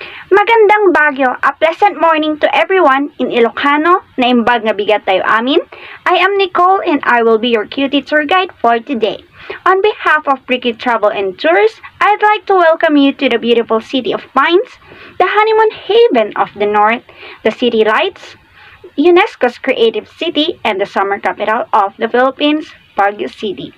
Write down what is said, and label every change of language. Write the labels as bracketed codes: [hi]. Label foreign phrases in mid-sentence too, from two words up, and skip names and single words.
[en] Magandang Baguio, a pleasant morning to everyone in Ilocano, [ilo] naimbag nga bigat tayo amin. [en] I am Nicole and I will be your cutie tour guide for today. On behalf of Ricky Travel and Tours, I'd like to welcome you to the beautiful city of Pines, the honeymoon haven of the North, the city lights, UNESCO's creative city, and the summer capital of the Philippines, Baguio City.